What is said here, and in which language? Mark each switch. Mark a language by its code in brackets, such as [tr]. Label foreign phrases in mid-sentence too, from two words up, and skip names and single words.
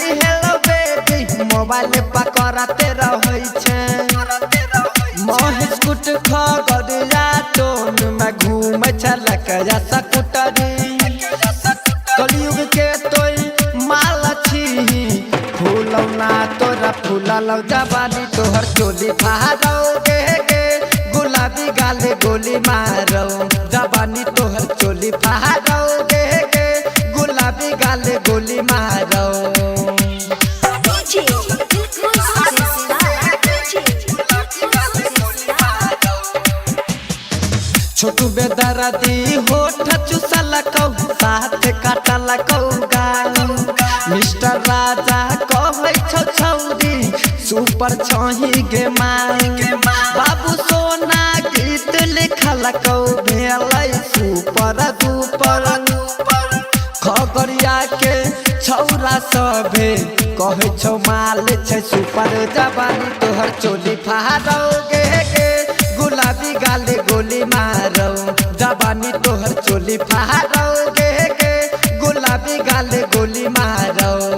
[en] hello baby [mai] मोबाइल पकड़ते रहै छै महेश कुट खगड़िया टोन में घूमै छलक या स्कूटरी कलयुग के तोय माल छी फूलौना तोरा फूललौ जवानी तोहर चोली फाड़ोगे गुलाबी गाले गोली मारो जवानी तोहर चोली फाड़ोगे गुलाबी गाले गोली मारो छोटू बे दाँते काटल कौगा मिस्टर राजा कहै छौ छौरी सुपर छही गे माई बाबू सोना गीत लिखल कौ भेलै सुपर दुपर खगड़िया के छौरा सभे कहै छौ माल छै सुपर जवानी तोहर चोली फाड़ोगे गे गुलाबी गाले गोली मारो जवानी तोहर चोली फाड़ोगे गे गुलाबी गाले गोली मारो